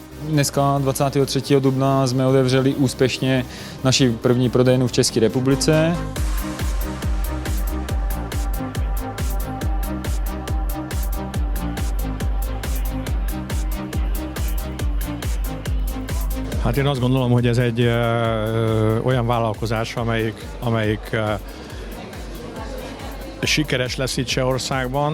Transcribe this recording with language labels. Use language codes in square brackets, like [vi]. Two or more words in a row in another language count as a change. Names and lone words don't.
[cs] Dneska 23. dubna jsme otevřeli úspěšně naši první prodejnu v České republice. [hu] Hát én azt gondolom, hogy ez egy olyan vállalkozás, amelyik sikeres lesz itt Csehországban.